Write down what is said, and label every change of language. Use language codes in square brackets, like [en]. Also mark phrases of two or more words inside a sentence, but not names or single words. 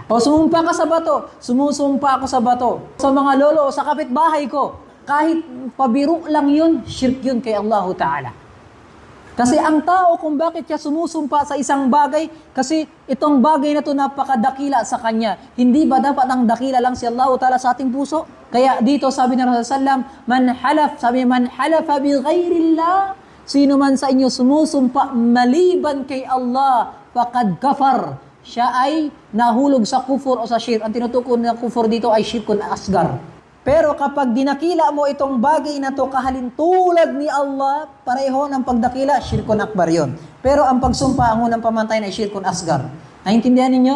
[tl] O sumumpa ka sa bato, sumusumpa ako sa bato. Sa mga lolo, sa kapitbahay ko, kahit pabiro lang yun, shirk yun kay Allah Ta'ala. Kasi ang tao kung bakit siya sumusumpa sa isang bagay, kasi itong bagay na to napakadakila sa kanya. Hindi ba dapat ang dakila lang si Allah Ta'ala sa ating puso? Kaya dito sabi ng Rasulullah SAW, [ar] من حلف بغير الله, [tl] sino man sa inyo sumusumpa maliban kay Allah, [ar] فقد كفر, [tl] siya ay nahulog sa kufur o sa shirk. Ang tinutukoy ng kufur dito ay [ar] شرك أصغر. [tl] Pero kapag dinakila mo itong bagay na to kahalintulad ni Allah, pareho ng pagdakila, [ar] شرك أكبر [tl] yun. Pero ang pagsumpa, ang unang pamantayan ay [ar] شرك أصغر. [tl] Naintindihan ninyo?